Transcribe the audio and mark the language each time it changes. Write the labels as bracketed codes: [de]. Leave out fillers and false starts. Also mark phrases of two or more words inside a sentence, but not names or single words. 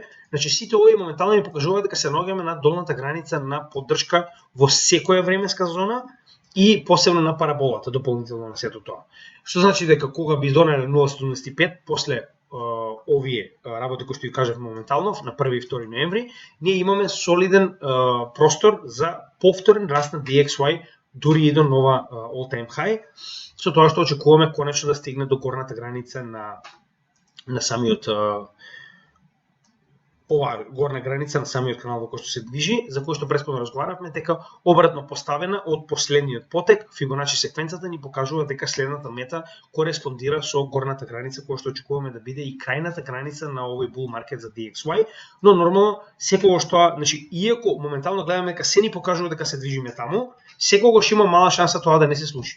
[mk] Значи сите овие моментално ни покажуваат дека се наоѓаме на долната граница на поддршка во секоја временска зона и посебно на параболата дополнително на сето тоа. Што значи дека кога би донеле 0,75 после овие работи кои што ја кажав моментално на 1 и 2 ноември, ние имаме солиден простор за повторен раст на DXY дури и до нова [en] all-time high, [mk] со тоа што очекуваме конечно да стигне до горната граница на самиот оваа горна граница на самиот канал во кој што се движи, за кој што претходно разговаравме, дека обратно поставена од последниот потек, Фибоначи секвенцата ни покажува дека следната мета кореспондира со горната граница која што очекуваме да биде и крајната граница на овој [en] bull market [mk] за DXY, но нормално секогаш тоа, значи иако моментално гледаме дека се ни покажува дека се движиме таму, секогаш има мала шанса тоа да не се случи.